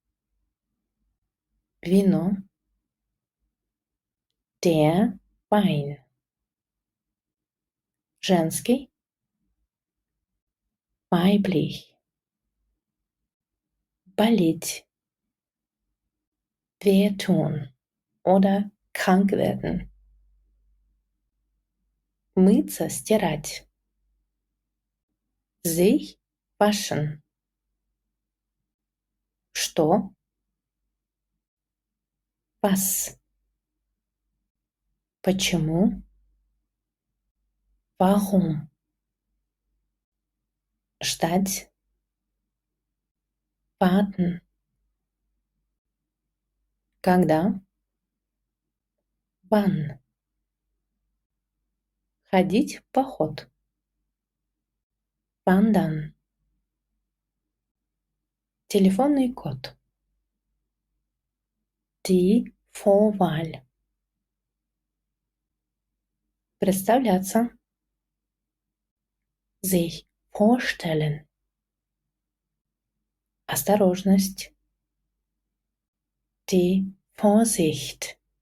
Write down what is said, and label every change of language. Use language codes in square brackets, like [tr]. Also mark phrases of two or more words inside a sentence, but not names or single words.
[de] Вино. Der Wein. [ru] Женский. Weiblich. Болеть. [de] Wehtun oder krank werden. [ru] Мыться, стирать. [de] Sich waschen. [ru] Что? Was? Почему? Warum? Ждать. Warten. Когда? Wann? Ходить в поход. Wandern. Телефонный код. [de] Die Vorwahl. [ru] Представляться. [de] Sich vorstellen. Осторожность. Die Vorsicht.